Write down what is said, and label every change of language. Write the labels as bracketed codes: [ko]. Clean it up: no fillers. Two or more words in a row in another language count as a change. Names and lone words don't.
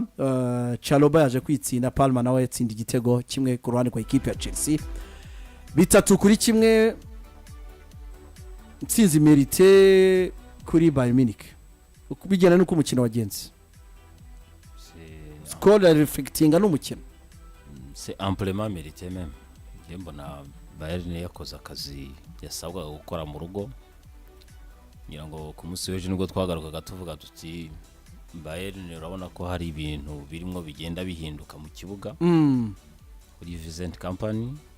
[rw] Chalobah yaje kwitsinda Palmer nawe yatsinda igitego kimwe ku ruhande kwa ikipe ya Chelsea 3-1 intsinzi merite kuri Bayern Munich kubigena nuko umukino wagenze score reflectinga n'umukino [fr] c'est amplement mérité même. [rw] mbona Bayern yakoze akazi yasabwaga gukora mu rugo ngira ngo ku munsi w'ejo nibwo twagarukaga tuvuga tuti Bayern urabona ko hari ibintu birimo bigenda bihinduka mu kibuga kuri Vincent Kompany.